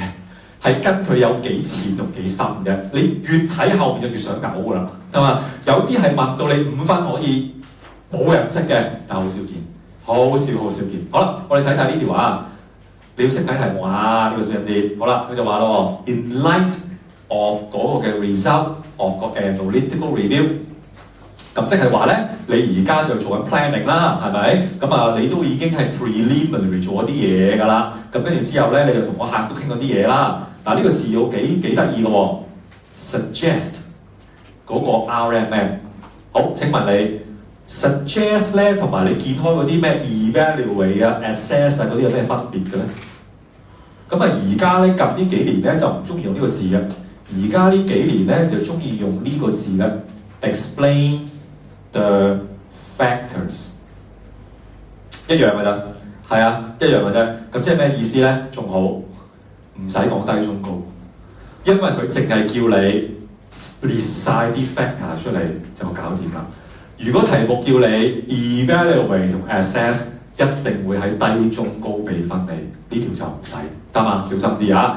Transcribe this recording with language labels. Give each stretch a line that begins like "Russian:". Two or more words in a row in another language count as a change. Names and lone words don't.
Cantonese: 係跟佢有幾淺同幾深嘅，你越睇後面就越想嘔㗎啦，係嘛？有啲係問到你5分可以冇人識嘅，但係好少見，好少見。好啦，我哋睇睇呢條啊，你要識睇題目啊，呢個小心啲。好啦，佢就話咯 ，
English: in light of
Cantonese: 嗰個嘅
English: result of
Cantonese: 個 analytical review，咁即係話咧，你而家就做緊 planning 啦，係咪？咁啊，你都已經係 preliminary 做咗啲嘢㗎啦。咁跟住之後咧，你就同個客都傾咗啲嘢啦。嗱，呢個字要幾得意嘅喎 ，suggest 嗰個 RMM。好，請問你 suggest 咧同埋你見開嗰啲咩 evaluate 啊、assess 啊嗰啲有咩分別嘅咧？咁啊，而家咧近呢幾年咧就唔中意用呢個字嘅，而家呢幾年咧就中意用呢個字嘅
English: explain the factors，
Cantonese: 一樣嘅啫，係啊，一樣嘅啫。咁即係咩意思咧？仲好。唔使講低中高，因為佢淨係叫你列晒啲 factor 出嚟就搞掂啦。如果題目叫你 evaluate 同 assess， 一定會喺低中高俾分你，呢條就唔使，得嘛？小心啲啊！